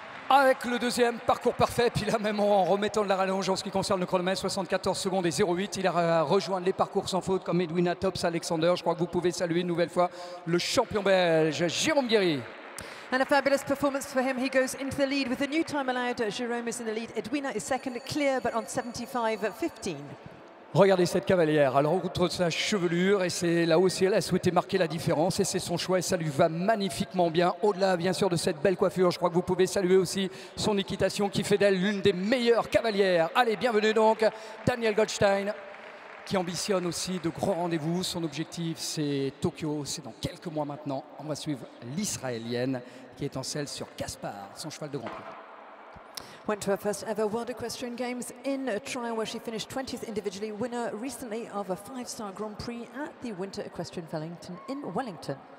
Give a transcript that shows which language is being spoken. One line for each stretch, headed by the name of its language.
French: Avec le deuxième parcours parfait, puis là même en remettant de la rallonge en ce qui concerne le chronomètre, 74 secondes et 08, il a rejoint les parcours sans faute comme Edwina Tops Alexander. Je crois que vous pouvez saluer une nouvelle fois le champion belge, Jérôme Guéry.
English: And a fabulous performance for him. He goes into the lead with a new time allowed. Jérôme is in the lead. Edwina is second, clear, but on 75.15.
French: Regardez cette cavalière, alors outre sa chevelure, et c'est là aussi elle a souhaité marquer la différence et c'est son choix et ça lui va magnifiquement bien. Au-delà bien sûr de cette belle coiffure, je crois que vous pouvez saluer aussi son équitation qui fait d'elle l'une des meilleures cavalières. Allez, bienvenue donc Danielle Goldstein qui ambitionne aussi de grands rendez-vous. Son objectif c'est Tokyo, c'est dans quelques mois maintenant. On va suivre l'Israélienne qui est en selle sur Caspar, son cheval de Grand Prix.
English: Went to her first ever World Equestrian Games in a trial where she finished 20th individually, winner recently of a 5-star Grand Prix at the Winter Equestrian Wellington in Wellington.